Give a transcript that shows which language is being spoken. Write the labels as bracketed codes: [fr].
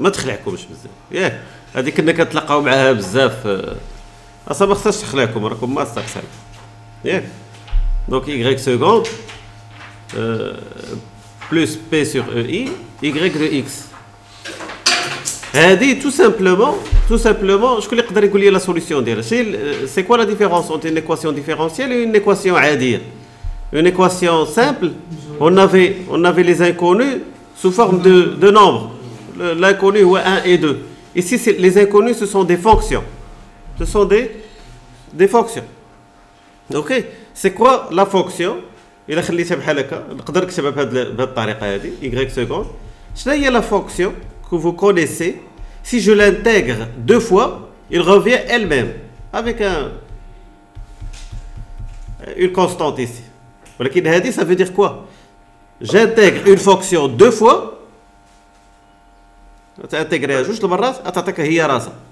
[ar] ما تخلعكمش بزاف ياك هذه كنا كنتلاقاو معاها بزاف اصلا ما خصهاش تخلعكم راكم ما استقصاو ياك دونك Y seconde plus P sur EI Y de X. [fr] هذه tout simplement [ar] شكون اللي يقدر يقول لي لا سوليسيون ديالها [fr] c'est quoi la différence entre une équation différentielle et une équation [ar] عاديه. [fr] Une équation simple, on avait les inconnus sous forme de nombres. L'inconnu est 1 et 2. Ici, les inconnus, ce sont des fonctions. Ce sont des fonctions. Ok? C'est quoi la fonction? Il a [ar] خليتها بحال هكا نقدر نكتبها بهذه الطريقه هذه Y seconde. شنو هي [fr] la fonction que vous connaissez? Si je l'intègre deux fois, il revient elle-même avec une constante ici. [ar] ولكن هذه [fr] ça veut dire quoi? J'intègre une fonction deux fois. [ar] تانتيغريها جوج المرات تعطيك هي راسها.